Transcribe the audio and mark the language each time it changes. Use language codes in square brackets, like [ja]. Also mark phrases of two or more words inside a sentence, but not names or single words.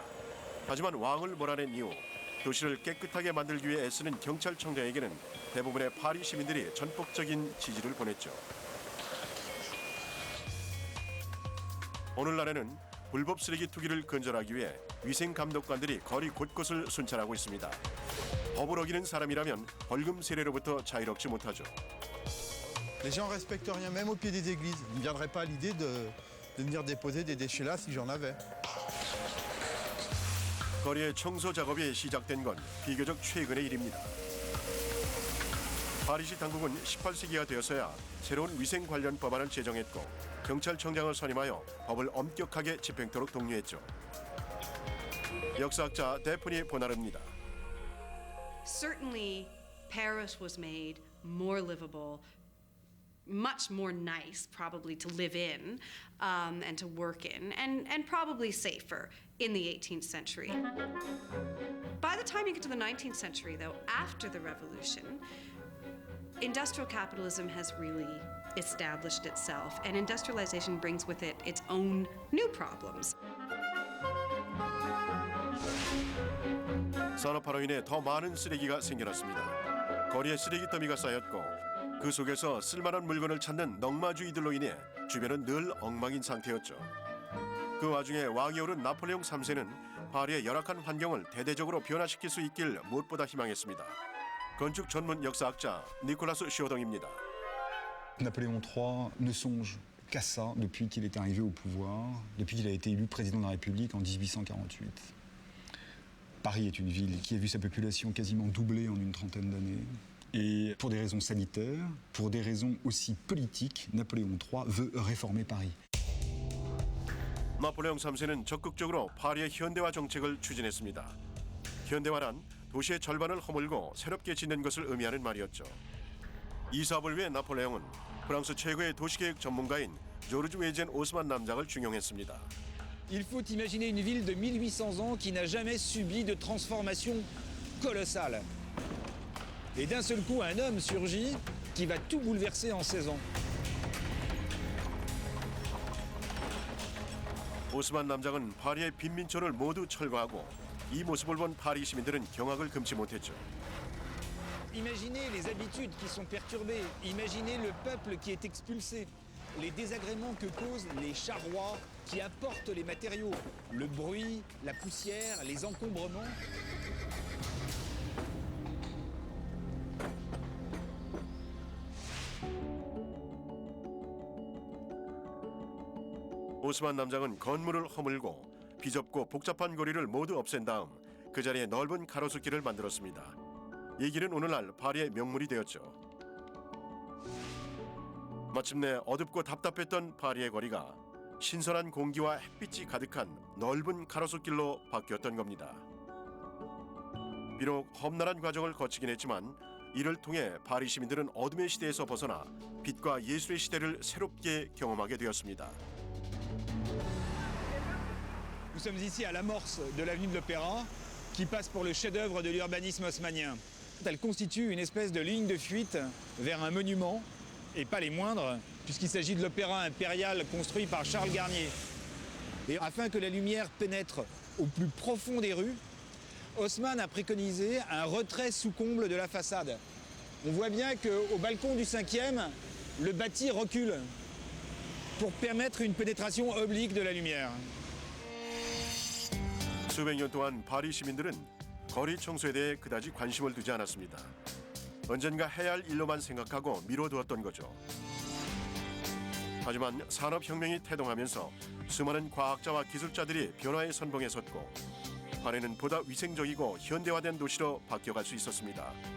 [ko] 하지만 왕을 몰아낸 이후 도시를 깨끗하게 만들기 위해 애쓰는 경찰청장에게는 대부분의 파리 시민들이 전폭적인 지지를 보냈죠. 오늘날에는 불법 쓰레기 투기를 근절하기 위해 위생 감독관들이 거리 곳곳을 순찰하고 있습니다. 법을 어기는 사람이라면 벌금 세례로부터 자유롭지 못하죠. [fr] Les gens respectent rien, même au pied des églises. Il ne me viendrait pas à l'idée de venir déposer des déchets là si j'en avais. [ko] 거리의 청소 작업이 시작된 건 비교적 최근의 일입니다. 파리시 당국은 18세기가 되어서야 새로운 위생 관련 법안을 제정했고 경찰청장을 선임하여 법을 엄격하게 집행토록 독려했죠. 역사학자 데프니 보나르입니다. [en] Certainly, Paris was made more livable, much more nice, probably to live in and to work in, and probably safer in the 18th century. By the time you get to the 19th century, though, after the revolution, industrial capitalism has really established itself, and industrialization brings with it its own new problems. [ko] 산업화로 인해 더 많은 쓰레기가 생겨났습니다. 거리에 쓰레기 더미가 쌓였고 그 속에서 쓸만한 물건을 찾는 넉마주의들로 인해 주변은 늘 엉망인 상태였죠. 그 와중에 왕이 오른 나폴레옹 3세는 파리의 열악한 환경을 대대적으로 변화시킬 수 있길 무엇보다 희망했습니다. 건축 전문 역사학자 니콜라스 쇼동입니다. [fr] Napoléon III ne songe qu'à ça depuis qu'il est arrivé au pouvoir, depuis qu'il a été élu président de la République en 1848. Paris est une ville qui a vu sa population quasiment doubler en une trentaine d'années. Et pour des raisons sanitaires, pour des raisons aussi politiques, Napoléon III veut réformer Paris. [ko] 나폴레옹 3세는 적극적으로 파리의 현대화 정책을 추진했습니다. 현대화란 도시의 절반을 허물고 새롭게 짓는 것을 의미하는 말이었죠. 이 사업을 위해 나폴레옹은 프랑스 최고의 도시계획 전문가인 조르주 에젠 오스만 남작을 중용했습니다. [fr] Il faut imaginer une ville de 1800 ans qui n'a jamais subi de transformation colossale. Et d'un seul coup, un homme surgit qui va tout bouleverser en 16 ans. [ko] 오스만 남작은 파리의 빈민촌을 모두 철거하고 이 모습을 본 파리 시민들은 경악을 금치 못했죠. [fr] Imaginez les habitudes qui sont perturbées, imaginez le peuple qui est expulsé, les désagréments que causent les charrois qui apportent les matériaux, le bruit, la poussière, les encombrements. [ko] 오스만 남작은 건물을 허물고 비좁고 복잡한 거리를 모두 없앤 다음 그 자리에 넓은 가로수길을 만들었습니다. 이 길은 오늘날 파리의 명물이 되었죠. 마침내 어둡고 답답했던 파리의 거리가 신선한 공기와 햇빛이 가득한 넓은 가로수길로 바뀌었던 겁니다. 비록 험난한 과정을 거치긴 했지만 이를 통해 파리 시민들은 어둠의 시대에서 벗어나 빛과 예술의 시대를 새롭게 경험하게 되었습니다. [fr] Nous sommes ici à l'amorce de l'avenue de l'Opéra, qui passe pour le chef-d'œuvre de l'urbanisme haussmannien. Elle constitue une espèce de ligne de fuite vers un monument, et pas les moindres, puisqu'il s'agit de l'Opéra impérial construit par Charles Garnier. Et afin que la lumière pénètre au plus profond des rues, Haussmann a préconisé un retrait sous comble de la façade. On voit bien qu'au balcon du 5e, le bâti recule pour permettre une pénétration oblique de la lumière. [ko] 수백 년 동안 파리 시민들은 거리 청소에 대해 그다지 관심을 두지 않았습니다. 언젠가 해야 할 일로만 생각하고 미뤄두었던 거죠. 하지만 산업혁명이 태동하면서 수많은 과학자와 기술자들이 변화의 선봉에 섰고 파리는 보다 위생적이고 현대화된 도시로 바뀌어갈 수 있었습니다.